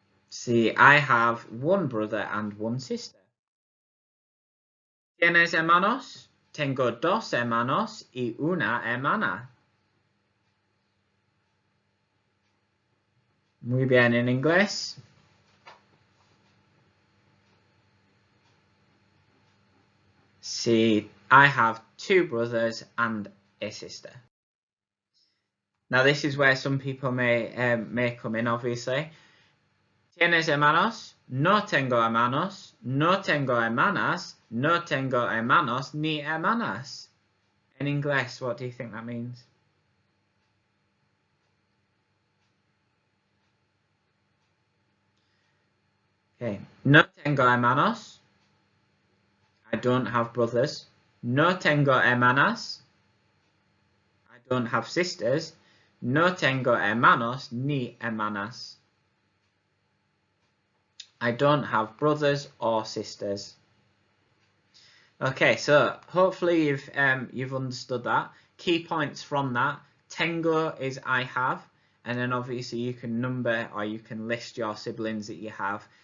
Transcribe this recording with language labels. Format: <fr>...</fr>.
<en>See, I have one brother and one sister.</en> <es>¿Tienes hermanos? Tengo dos hermanos y una hermana. Muy bien, en inglés?</es> <en>See, I have two brothers and a sister. Now this is where some people may come in, obviously.</en> <es>¿Tienes hermanos? No tengo hermanos. No tengo hermanas. No tengo hermanos ni hermanas.</es> <en>In English, what do you think that means? Okay.</en> <es>No tengo hermanos.</es> <en>I don't have brothers.</en> <es>No tengo hermanas.</es> <en>I don't have sisters.</en> <es>No tengo hermanos ni hermanas.</es> <en>I don't have brothers or sisters. Okay, so hopefully you've understood that. Key points from that. Tengo is I have, and then obviously you can number or you can list your siblings that you have.</en>